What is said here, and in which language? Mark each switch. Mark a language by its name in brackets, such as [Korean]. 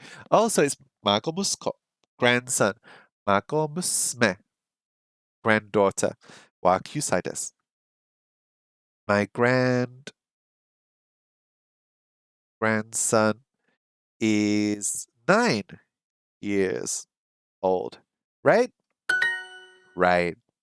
[English] Also, it's 孫息子 grandson. [Japanese] 孫娘 granddaughter は9歳です。 [English] My grandson is 9 years old. Right? Right.